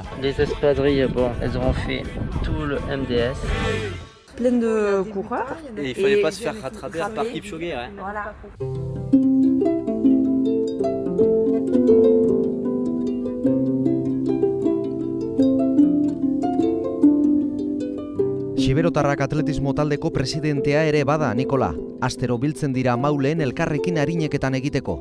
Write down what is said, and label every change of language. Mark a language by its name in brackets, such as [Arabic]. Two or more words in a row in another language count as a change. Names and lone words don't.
[French] Les espadrilles, bon, elles auront fait tout le MDS. Plein de coureurs. Et il fallait pas se faire rattraper par Kipchoge. Ouais. Voilà. [Basque] Xiberotarrak atletismo taldeko presidentea ere bada, Nikola. Astero biltzen dira mauleen elkarrekin arineketan egiteko.